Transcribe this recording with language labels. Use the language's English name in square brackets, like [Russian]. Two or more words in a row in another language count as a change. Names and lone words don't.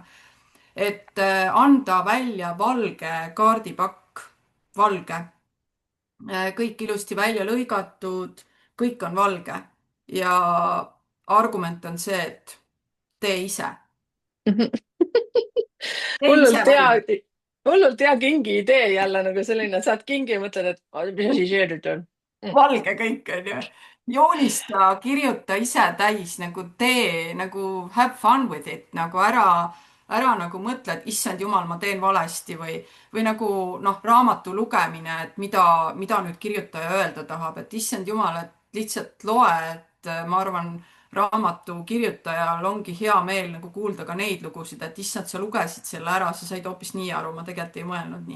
[Estonian] et anda välja valge kaardipakk, valge, kõik ilusti välja lõigatud, kõik on valge ja argument on see, et tee ise, tee ise hullult hea, valge. hullult hea kingi idee jälle nagu selline, saad kingi ja mõtled, et mis asi see nüüd on mm.. Valge kõik on ju. joonista, kirjuta ise täis, nagu tee, nagu [English] have fun with it, [Estonian] nagu ära nagu mõtle, et issand jumal, ma teen valesti või nagu noh, raamatu lugemine, et mida nüüd kirjutaja öelda tahab, et issand jumal, et lihtsalt loe, et ma arvan, raamatu kirjutajal ongi hea meel nagu kuulda ka neid lugusid, et issand, sa lugesid selle ära, sa said hoopis nii aru, ma tegelikult ei mõelnud nii.